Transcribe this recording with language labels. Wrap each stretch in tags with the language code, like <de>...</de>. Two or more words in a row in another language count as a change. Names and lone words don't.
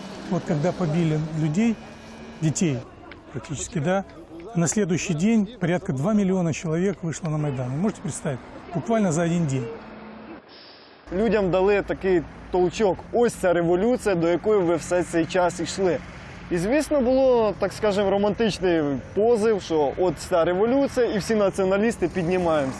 <ru>вот когда побили людей, детей практически, да, на следующий день порядка 2 миллиона человек вышло на Майдан. Вы можете представить? Буквально за один день. Людям дали такий толчок.</ru> <uk>Ось ця революція, до якої ви все цей час йшли. І, звісно, було, так скажемо, романтичний позив, що от ця революція і всі націоналісти піднімаємося.</uk>